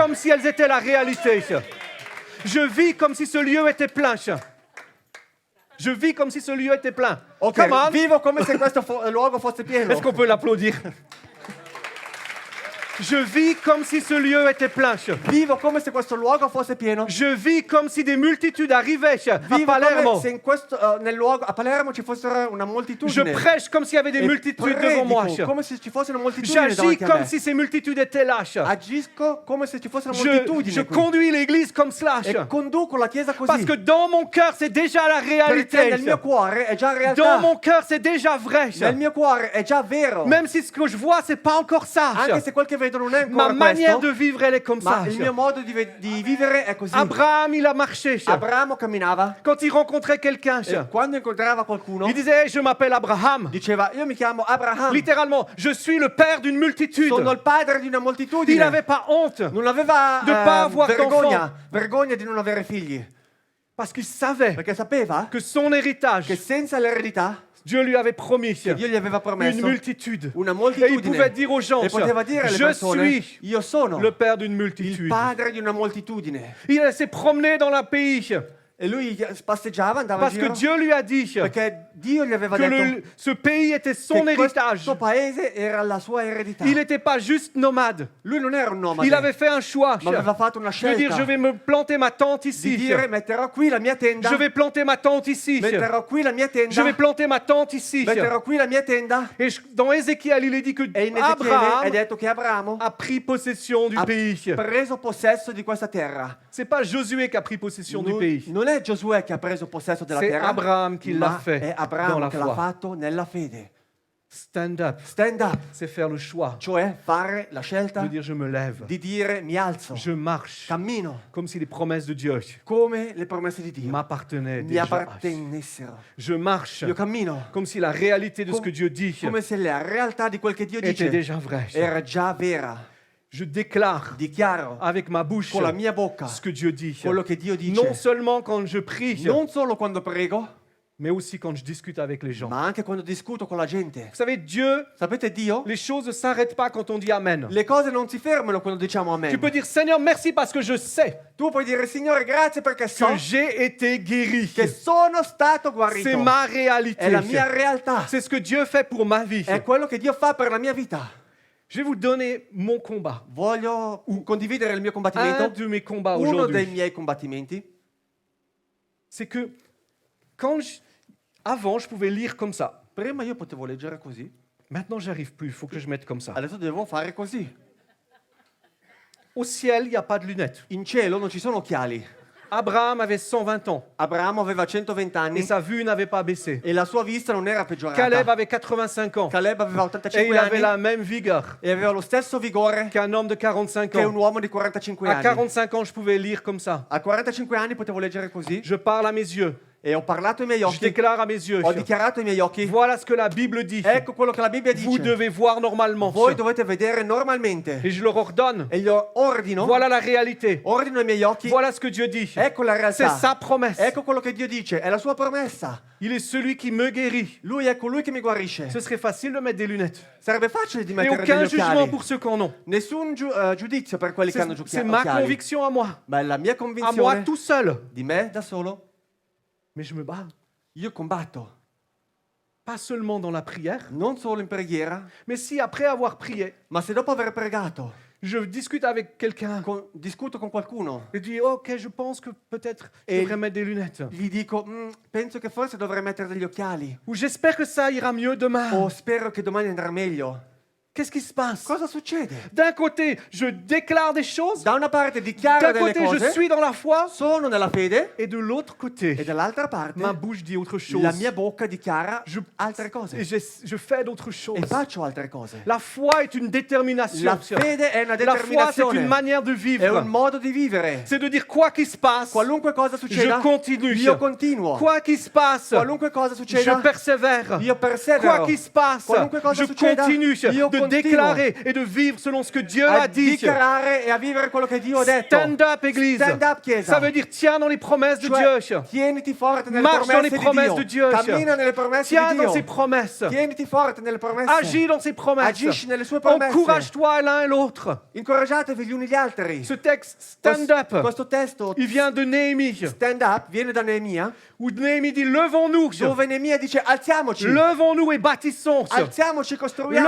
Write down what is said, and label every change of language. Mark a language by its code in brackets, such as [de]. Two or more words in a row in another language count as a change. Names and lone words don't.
[fr] comme si elles étaient la réalité. Je vis comme si ce lieu était plein. Je vis comme si ce lieu était plein. Ok, [en] Come on. [it] vivo come se questo luogo fosse pieno. [fr] Est-ce qu'on peut l'applaudir? Je vis comme si ce lieu était plein. [it] Vivo come se questo luogo fosse pieno. [fr] Je vis comme si des multitudes arrivaient à [it] Vivo Palermo. come se in questo, nel luogo a Palermo ci fossero una [fr] Je [it] moltitudine. [fr] prêche comme s'il y avait des [it] E [fr] multitudes devant moi. [it] predico come se ci fosse una moltitudine [fr] J'agis [it] davanti a [fr] comme [it] me. [fr] si ces multitudes étaient là. [it] Agisco come se ci fosse una [fr] Je [it] moltitudine qui. [fr] conduis l'église comme cela. [it] E conduco la chiesa così. [fr] Parce que dans mon cœur, c'est déjà la [it] Perché [fr] réalité. [it] nel mio cuore è già realtà. [fr] Dans mon cœur, c'est déjà vrai. [it] Nel mio cuore è già vero. [fr] Même si ce que je vois, c'est pas encore ça. [it] Anche se quel che vedo non è [fr] Ma [it] ancora [fr] manière [it] questo. [fr] de vivre, elle est comme ça. [it] Ma il mio modo di vivere è così. [fr] Abraham, il a marché. [it] Abramo camminava [fr] Quand il rencontrait quelqu'un, [it] e quando incontrava qualcuno [fr] il disait hey, je m'appelle Abraham. [it] diceva io mi chiamo Abraham, [fr] Littéralement, je suis le père d'une multitude. [it] sono il padre di una [fr] Il [it] moltitudine. [fr] n'avait pas honte. [it] Non aveva [fr] De pas avoir [it] vergogna di non avere figli. [fr] Parce qu'il savait [it] perché sapeva [fr] que son héritage, [it] che senza l'eredità [fr] Dieu lui avait promis [it] che Dio gli aveva [fr] une [it] promesso [fr] multitude. [it] una [fr] Et il [it] moltitudine. [fr] pouvait dire aux gens, [it] E poteva dire alle [fr] je [it] persone, [fr] suis [it] io sono [fr] le père d'une [it] il [fr] multitude. [it] padre di una moltitudine. [fr] Il s'est promené dans le pays [it] E lui passeggiava, andava in [fr] parce que [it] giro, [fr] Dieu lui a dit [it] perché Dio gli aveva [fr] que [it] detto [fr] ce pays était son [it] che [fr] héritage. [it] questo paese era la sua eredità. [fr] Il n'était pas juste nomade. [it] Lui non era un nomade, [fr] Il avait fait un choix [it] ma aveva fatto una [fr] de dire [it] scelta [fr] je vais me planter ma tente [it] di [fr] ici. [it] dire metterò qui la mia tenda, [fr] Je vais planter ma tente ici. [it] metterò qui la mia [fr] Je vais [it] tenda, [fr] planter ma tente ici. [it] metterò qui la mia tenda. [fr] Et dans Ézéchiel, il est dit que [it] E in Ezechiele è [fr] Abraham [it] detto che Abramo [fr] a pris possession du [it] ha [fr] pays. [it] preso possesso di questa terra. [fr] C'est pas Josué qui a pris possession du pays. [it] Non è Giosuè che ha preso possesso della [fr] C'est [it] terra, [fr] Abraham qui l'a [it] ma [fr] fait [it] è [fr] dans [it] Abramo [fr] la [it] che l'ha [fr] foi. [it] fatto nella fede. [en] Stand up, Stand up, [fr] c'est faire le choix [it] cioè fare la scelta [fr] de dire je me lève, [it] di dire mi alzo, [fr] je marche, [it] cammino, [fr] comme si les promesses de Dieu [it] come le promesse di Dio [fr] m'appartenaient [it] mi [fr] déjà. [it] appartenessero. [fr] Je marche [it] Io cammino [fr] comme si la réalité de ce que Dieu dit [it] come se la realtà di quel che Dio [fr] était [it] dice [fr] déjà vraie. [it] era già vera. [fr] Je déclare [it] Dichiaro [fr] avec ma bouche [it] con la mia bocca [fr] ce que Dieu dit. [it] quello che Dio dice, [fr] Non seulement quand je prie, [it] non solo quando prego, [fr] mais aussi quand je discute avec les gens. [it] ma anche quando discuto con la gente. [fr] Vous savez, Dieu, [it] Sapete Dio? [fr] les choses ne s'arrêtent pas quand on dit Amen. [it] Le cose non si fermano quando diciamo amen. [fr] Tu peux dire Seigneur, merci parce que je sais [it] Tu puoi dire Signore grazie perché so [fr] que j'ai été guéri. [it] che sono stato [fr] C'est [it] guarito. [fr] ma réalité. [it] È la mia realtà. [fr] C'est ce que Dieu fait pour ma vie. [it] È quello che Dio fa per la mia vita. [fr] Je vais vous donner mon combat. [it] Voglio condividere il mio [fr] Un [it] combattimento. [fr] de mes combats [it] Uno dei [fr] aujourd'hui, [it] miei combattimenti [fr] c'est que avant, je pouvais lire comme ça. [it] prima io potevo leggere così, [fr] Maintenant, j'arrive plus. Il faut que je mette comme ça. [it] adesso devo fare così. [fr] Au ciel, il n'y a pas de lunettes. [it] In cielo non ci sono occhiali. [fr] Abraham avait 120 ans [it] Abramo aveva 120 [fr] et [it] anni [fr] sa vue n'avait pas baissé. [it] e la sua vista non era peggiorata. [fr] Caleb avait 85 ans [it] Caleb aveva [fr] et [it] 85 [fr] il avait [it] anni [fr] la même vigueur [it] e aveva lo stesso vigore [fr] qu'un homme de 45 [it] che un [fr] ans. [it] uomo di 45 [fr] À [it] anni. [fr] 45 ans, je pouvais lire comme ça. [it] A 45 anni potevo leggere così [fr] Je parle à mes yeux. [it] e ho parlato ai miei [fr] Je [it] occhi, [fr] déclare à mes yeux. [it] ho dichiarato ai miei occhi, [fr] Voilà ce que la Bible dit. [it] ecco quello che la Bibbia [fr] Vous [it] dice. [fr] devez voir normalement. [it] Voi dovete vedere normalmente. [fr] Et je leur ordonne. [it] E gli ordino, [fr] Voilà la réalité. [it] ordino ai miei occhi, [fr] Voilà ce que Dieu dit. [it] ecco la [fr] C'est [it] realtà. [fr] sa promesse. [it] Ecco quello che Dio dice, è la sua promessa. [fr] Il est celui qui me guérit. [it] Lui è colui che mi guarisce. [fr] Ce serait facile de mettre des lunettes. [it] Sarebbe facile di [fr] Et [it] mettere [fr] aucun [it] degli [fr] jugement [it] occhiali. [fr] pour ceux qui en ont. [it] Nessun giudizio per quelli che hanno [fr] C'est ma [it] occhiali. [fr] conviction à moi. [it] Ma è la mia [fr] À moi [it] convinzione [fr] tout seul. [it] di me da solo. [fr] Mais je me bats. [it] Io combatto, [fr] Pas seulement dans la prière, [it] non solo in preghiera, [fr] mais si après avoir prié, [it] ma se dopo aver pregato [fr] je discute avec quelqu'un [it] discuto con qualcuno [fr] et dis ok, je pense que peut-être je Et- devrais mettre des lunettes. [it] gli dico penso che forse dovrei mettere degli occhiali [fr] Ou j'espère que ça ira mieux demain. [it] o spero che domani andrà meglio. [fr] Qu'est-ce qui se passe? [it] Cosa succede? [fr] D'un côté, je déclare des choses. [it] Da una parte dichiaro [fr] D'un [it] delle [fr] côté, je [it] cose, [fr] suis dans la foi. [it] sono nella fede, [fr] Et de l'autre côté, [it] e dall'altra parte [fr] ma bouche dit autre chose. [it] la mia bocca dichiara [fr] Je- [it] altre [fr] Et [it] cose [fr] je fais d'autres choses. [it] e faccio altre cose. [fr] La foi est une détermination. [it] La fede è una [fr] La foi, c'est une [it] determinazione, [fr] manière de [it] è [fr] vivre. [it] un modo di vivere. [fr] C'est de dire quoi qu'il se passe, [it] Qualunque cosa succeda, [fr] je continue. [it] io continuo. [fr] Quoi qu'il se passe, [it] Qualunque cosa [fr] je [it] succeda, [fr] persévère. [it] io persevero. [fr] Quoi qu'il se passe, [it] Qualunque cosa [fr] je [it] succeda, [fr] continue [it] io [fr] de [it] continuo [fr] déclarer et de vivre selon ce que Dieu [it] a [fr] a dit. [it] dichiarare e a vivere quello che Dio ha detto. [en] Stand up, Église. Stand up, [it] Chiesa. [fr] Ça veut dire tiens dans les promesses de [it] Cioè, [fr] Dieu. [it] tieniti forte nelle [fr] Marche dans les [it] promesse [fr] promesses [it] di [fr] de Dieu. [it] Cammina nelle promesse [fr] Tiens [it] di [fr] dans [it] Dio. [fr] ses promesses. [it] Tieniti forte nelle promesse. [fr] Agis dans ses promesses. [it] Agisci nelle sue promesse. [fr] Encourage-toi l'un et l'autre. [it] Incoraggiatevi gli uni gli altri. [fr] Ce texte, [en] stand up, [it] Questo testo, [fr] il vient de Néhémie, [en] stand up, [it] viene da Neemia, [fr] où Néhémie dit levons-nous, [it] dove Neemia dice alziamoci. [fr] levons-nous et bâtissons, [it] Alziamoci e costruiamo.